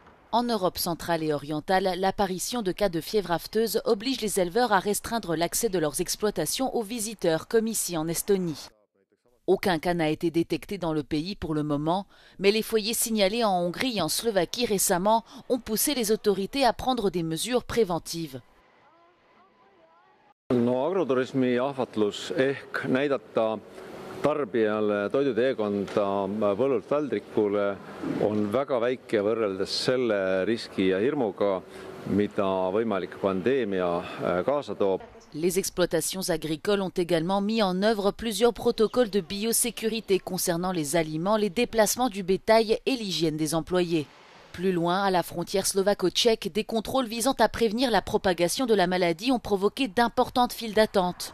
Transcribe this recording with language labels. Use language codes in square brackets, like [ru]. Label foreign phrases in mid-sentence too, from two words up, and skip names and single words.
[fr] En Europe centrale et orientale, l'apparition de cas de fièvre afteuse oblige les éleveurs à restreindre l'accès de leurs exploitations aux visiteurs, comme ici en Estonie. Aucun cas n'a été détecté dans le pays pour le moment, mais les foyers signalés en Hongrie et en Slovaquie récemment ont poussé les autorités à prendre des mesures préventives. [et] No agroturismi ahvatlus ehk näidata tarbijale toiduteekonda põllult väldrikule on väga väike võrreldes selle riski ja hirmuga, mida võimalik pandeemia kaasa toob. [fr] Les exploitations agricoles ont également mis en œuvre plusieurs protocoles de biosécurité concernant les aliments, les déplacements du bétail et l'hygiène des employés. Plus loin, à la frontière slovaco-tchèque, des contrôles visant à prévenir la propagation de la maladie ont provoqué d'importantes files d'attente.